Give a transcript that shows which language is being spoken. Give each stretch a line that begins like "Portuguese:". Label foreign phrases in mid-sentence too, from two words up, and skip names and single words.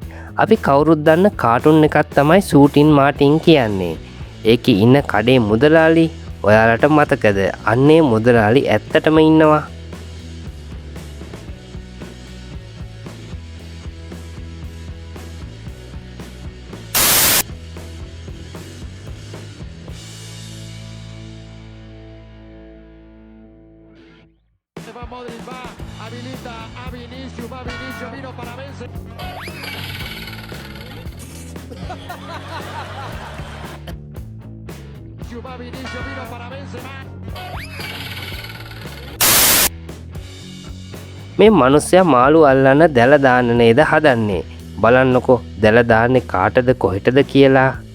Sinhala: අපි කවුරුත් දන්න කාටුන් එකක් තමයි සූටින් මාටින් කියන්නේ. ඒකේ ඉන්න කඩේ මුදලාලි ඔයාලට මතකද? අන්නේ මුදලාලි ඇත්තටම ඉන්නවා.
Spanish: Va Modric, va, habilita a Vinicius, va Vinicius, vino para Benzema. Va Vinicius, vino para Benzema.
Sinhala: මේ මිනිස්සයා මාළු අල්ලන්න දැල දාන්න නේද හදන්නේ. බලන්නකෝ දැල දාන්නේ කාටද කොහෙටද කියලා.